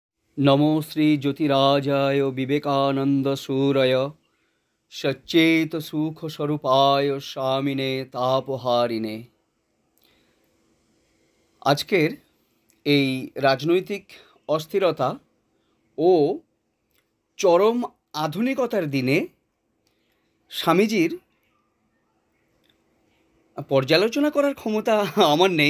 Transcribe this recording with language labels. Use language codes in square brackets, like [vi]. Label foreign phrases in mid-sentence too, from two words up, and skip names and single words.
[sa] नमो श्री ज्योतिराजाय विवेकानंद सूरय सच्चेत सुख स्वरूपाय स्वामिने तापहारिणे। [bn] আজকের এই রাজনৈতিক অস্থিরতা ও চরম আধুনিকতার দিনে স্বামীজির পর্যালোচনা করার ক্ষমতা আমার নেই।